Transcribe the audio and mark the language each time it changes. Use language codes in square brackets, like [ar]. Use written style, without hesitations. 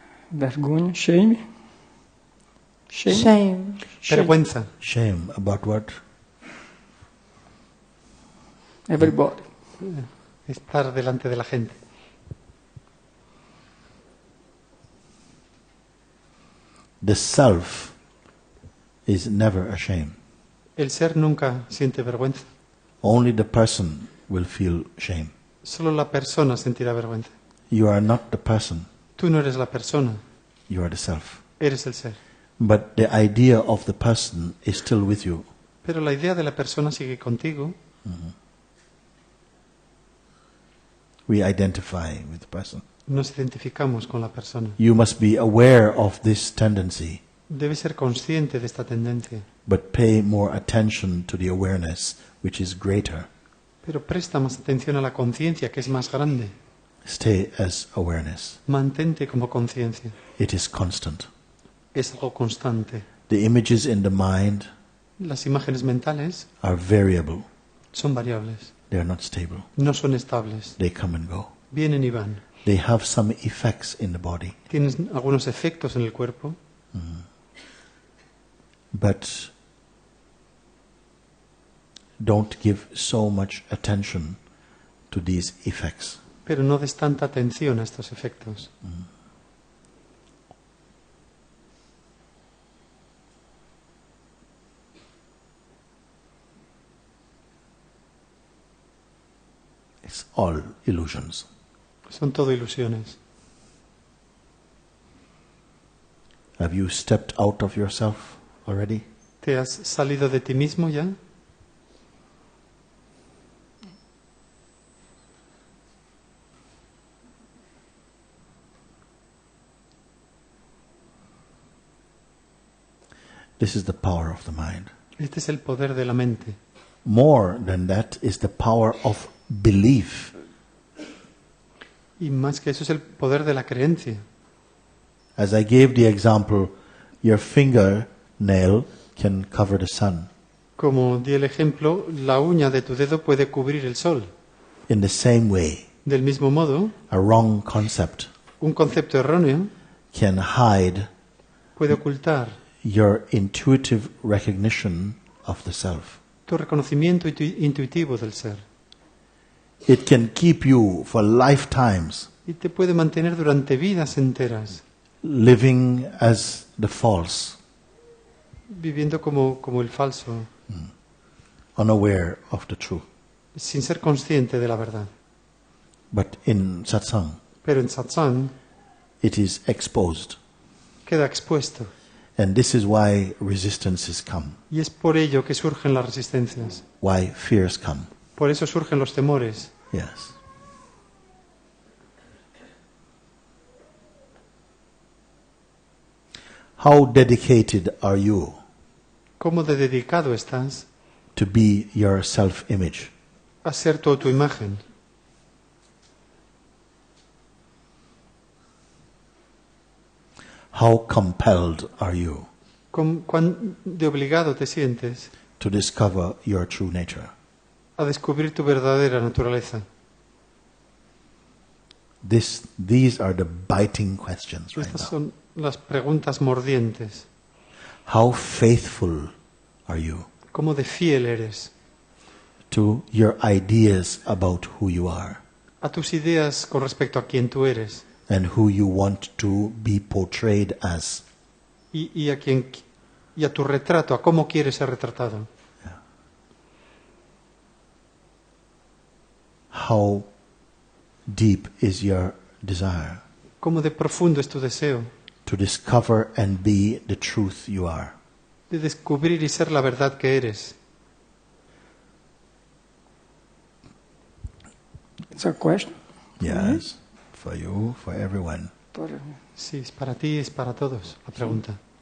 [pt] Vergonha, shame. [en] Shame. [es] Vergüenza. [en] Shame about what? Everybody. [es] Estar delante de la gente. [en] The self is never ashamed. [es] El ser nunca siente vergüenza. [en] Only the person will feel shame. [es] Solo la persona sentirá vergüenza. [en] You are not the person. [es] Tú no eres la persona, [en] You are the self. [es] eres el ser. [en] But the idea of the person is still with you. [es] Pero la idea de la persona sigue contigo. [en] We identify with the person. [es] Nos identificamos con la persona. [en] You must be aware of this tendency, [es] Debe ser consciente de esta tendencia. [en] but pay more attention to the awareness, which is greater. [es] Pero presta más atención a la conciencia, que es más grande. [en] Stay as awareness. [es] Mantente como conciencia. [en] It is constant. [es] Es algo constante. [en] The images in the mind [es] Las imágenes mentales [en] are variable. [es] son variables. [en] They are not stable. [es] No son estables. [en] They come and go. [es] Vienen y van. [en] They have some effects in the body, [es] Tienen algunos efectos en el cuerpo, [en] but don't give so much attention to these effects. [es] pero no des tanta atención a estos efectos. [en] It's all illusions. [es] Son todo ilusiones. [en] Have you stepped out of yourself already? [es] ¿Te has salido de ti mismo ya? [en] This is the power of the mind. [es] Este es el poder de la mente. [en] More than that is the power of belief. [es] Y más que eso es el poder de la creencia. [en] As I gave the example, your fingernail can cover the sun. [es] Como di el ejemplo, la uña de tu dedo puede cubrir el sol. [en] In the same way, [es] Del mismo modo, [en] a wrong concept [es] un concepto erróneo [en] can hide [es] puede ocultar [en] your intuitive recognition of the self. [es] tu reconocimiento intuitivo del ser. [en] It can keep you for lifetimes [es] Y te puede mantener durante vidas enteras, [en] living as the false, [es] viviendo como el falso, [en] unaware of the truth. [es] sin ser consciente de la verdad. [en] But in satsang, [es] Pero en satsang [en] it is exposed. [es] queda expuesto. [en] And this is why resistances come, [es] Y es por ello que surgen las resistencias. [en] why fears come. [es] Por eso surgen los temores. [en] Yes. How dedicated are you [es] ¿Cómo de dedicado estás [en] to be your self-image? [es] a ser tu autoimagen? [en] How compelled are you [es] ¿Cuán de obligado te sientes [en] to discover your true nature? [es] a descubrir tu verdadera naturaleza? [en] These are the biting questions right [es] Estas [en] now. [es] son las preguntas mordientes. [en] How faithful are you [es] ¿Cómo de fiel eres [en] to your ideas about who you are [es] a tus ideas con respecto a quién tú eres [en] and who you want to be portrayed as? [es] y a tu retrato, a cómo quieres ser retratado? [en] How deep is your desire [es] ¿Cómo de profundo es tu deseo [en] to discover and be the truth you are? [es] de descubrir y ser la verdad que eres? [en] It's a question. Yes, for you, for everyone. [es] Sí, es para ti, es para todos la pregunta.